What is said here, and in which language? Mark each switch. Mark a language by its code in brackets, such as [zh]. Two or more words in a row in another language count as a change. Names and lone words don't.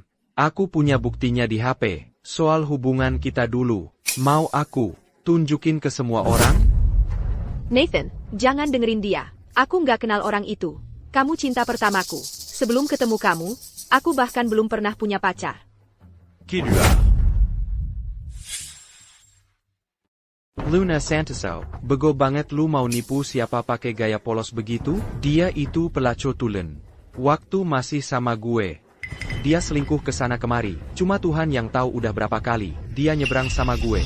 [id] Aku punya buktinya di HP. Soal hubungan kita dulu. Mau aku tunjukin ke semua orang? Nathan, jangan dengerin dia. Aku nggak kenal orang itu. Kamu cinta pertamaku. Sebelum ketemu kamu, aku bahkan belum pernah punya pacar. [fr] Qui lui a? [id] Luna Santoso, bego banget lu mau nipu siapa pakai gaya polos begitu? Dia itu pelacur tulen. Waktu masih sama gue. Dia selingkuh ke sana kemari. Cuma Tuhan yang tahu udah berapa kali dia nyebrang sama gue.